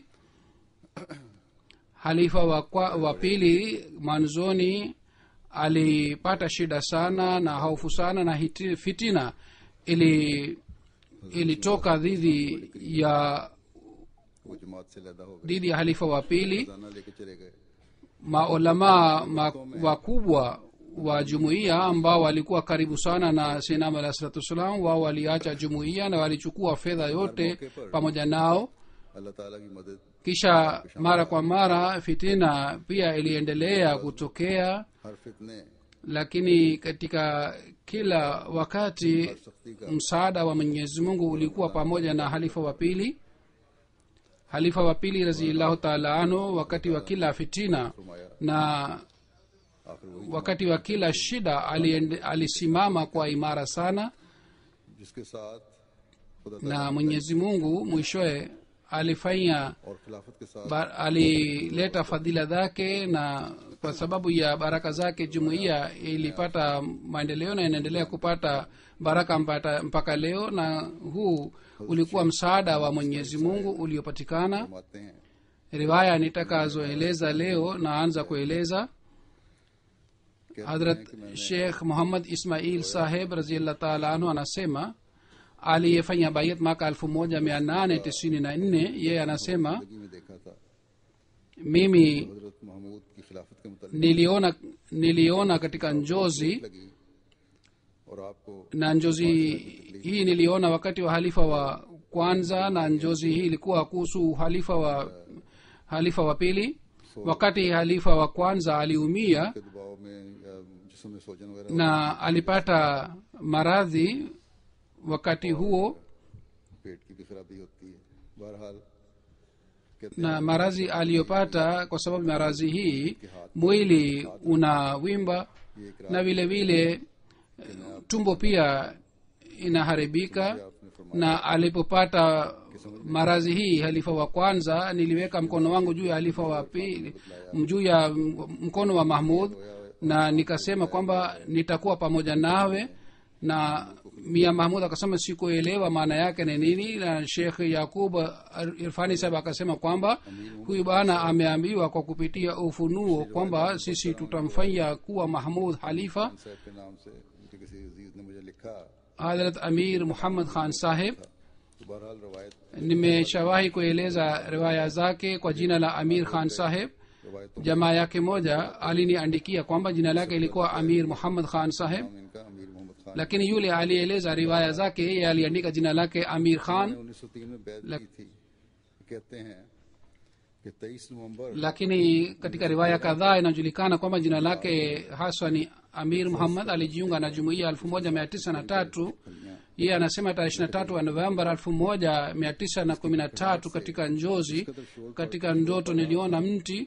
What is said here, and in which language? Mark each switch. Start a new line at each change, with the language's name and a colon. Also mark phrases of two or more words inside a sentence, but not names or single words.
Swahili: halifa wa pili mwanzoni alipata shida sana na hofu sana na fitina ilitoka dhidi ya
Urdu: وہ جماعت سے لیدا ہو گئے,
Swahili: dhidi ya halifa wa pili.
Urdu: خزانہ لیکے چلے گئے.
Swahili: Maulamaa wakubwa wa jumuiya ambao walikuwa karibu sana na Sayyidina
Arabic: عليه الصلاة والسلام,
Swahili: wao waliacha jumuiya na walichukua fedha yote pamoja nao.
Urdu: اللہ تعالیٰ کی مدد
Swahili: Kisha mara kwa mara fitina pia iliendelea kutokea,
Urdu: ہر فتنے
Swahili: lakini katika kila wakati msaada wa Mwenyezi Mungu ulikuwa pamoja na halifa wa pili. Halifa wa pili
Arabic: رضي الله تعالى عنه,
Swahili: wakati wa kila fitina na
Urdu: آخر وہی
Swahili: wakati wa kila shida alisimama kwa imara sana,
Urdu: جس کے ساتھ خدا
Swahili: na Mwenyezi Mungu mwishowe alifanya
Urdu: اور خلافت کے ساتھ
Swahili: alileta fadhila zake, na kwa sababu ya baraka zake jumuiya ilipata maendeleo na inaendelea kupata baraka mpaka leo, na huu ulikuwa msaada wa Mwenyezi Mungu uliopatikana.
Urdu: فرماتے ہیں
Swahili: Riwaya nitakazoeleza leo naanza kueleza. Hadrat Sheikh Muhammad Ismail Saheb
Arabic: رضي الله تعالى عنه
Swahili: anasema aliyefanya bayat mwaka 1894, yeye anasema
Urdu: زندگی میں دیکھا تھا
Swahili: mimi
Urdu: حضرت محمود کی خلافت کے متعلق
Swahili: niliona katika njozi,
Urdu: لگی اور آپ کو
Swahili: na njozi hii niliona wakati wa halifa wa kwanza, na njozi hii ilikuwa kuhusu halifa wa pili. Wakati halifa wa kwanza aliumia
Urdu: کے دباؤ میں یا جسم میں سوزن وغیرہ
Swahili: na alipata maradhi wakati huo,
Urdu: پیٹ کی بھی خرابی ہوتی ہے۔ بہرحال کہتے
Swahili: na maradhi aliyopata kwa sababu maradhi hii mwili unawimba
Urdu: ہیں یہ
Swahili: na vile vile tumbo pia inaharibika. Na alipopata maradhi hii halifa wa kwanza, niliweka mkono wangu juu ya halifa wa pili, juu ya mkono wa Mahmud, na nikasema kwamba nitakuwa pamoja nawe. Na Mia Mahmud akasema sikuelewa maana yake ni nini, na Sheikh Yakub Irfani Sahib akasema kwamba huyu bwana ameambiwa kwa kupitia ufunuo kwamba sisi tutamfanya kuwa Mahmud halifa.
Urdu: صاحب کے نام سے ان کے کسی عزیز نے مجھے لکھا. Hazrat Amir Muhammad Khan Sahib, تو بہرحال روایت
Swahili: nimeshawahi kueleza riwaya zake kwa jina la Amir Khan Sahib.
Urdu: रवायतों
Swahili: Jamaa yake moja aliniandikia kwamba jina lake ilikuwa Amir Muhammad Khan Sahib,
Urdu: میں ان کا امیر محمد خان
Swahili: lakini yule alieleza riwaya zake, yeye aliandika jina lake Amir
Urdu: ने
Swahili: Khan.
Urdu: 1903 میں بیعت کی تھی۔ کہتے ہیں کہ 23 نومبر
Swahili: Lakini katika riwaya kadhaa inajulikana kwamba jina lake haswa ni Amir Muhammad. Alijiunga na jumuiya 1903. Yeye anasema tarehe 23 wa Novemba 1913 katika njozi, katika ndoto niliona mti,